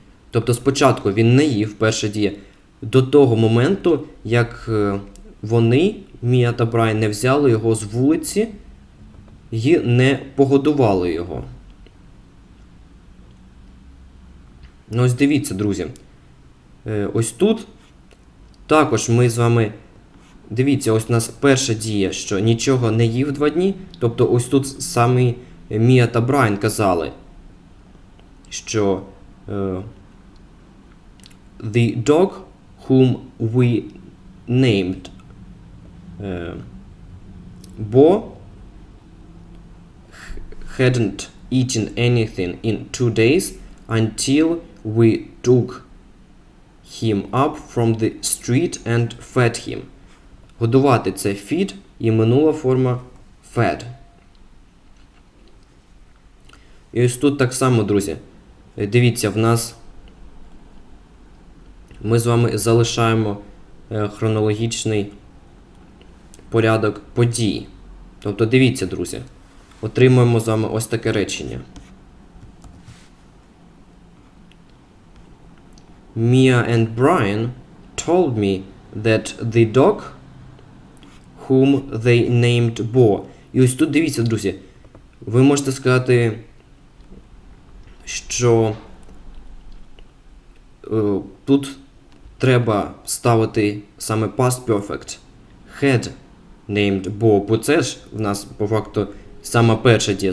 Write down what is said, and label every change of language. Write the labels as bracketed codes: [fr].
[uk] Тобто спочатку він не їв, перша дія, до того моменту, як вони, Мія та Брайан, не взяли його з вулиці і не погодували його. Ось дивіться, друзі. Ось тут також ми з вами, дивіться, ось у нас перша дія, що нічого не їв 2 дні. Тобто ось тут самі Мія та Брайан казали, що [en] the dog whom we named Bo hadn't eaten anything in 2 days until we took him up from the street and fed him. [uk] Годувати – це feed, і минула форма fed. І ось тут так само, друзі. Дивіться, в нас ми з вами залишаємо хронологічний порядок подій. Тобто, дивіться, друзі, отримуємо з вами ось таке речення. [en] Mia and Brian told me that the dog whom they named Bo. [uk] І ось тут дивіться, друзі, ви можете сказати, що тут треба ставити саме past perfect. Had named, бо це ж в нас по факту сама перша дія.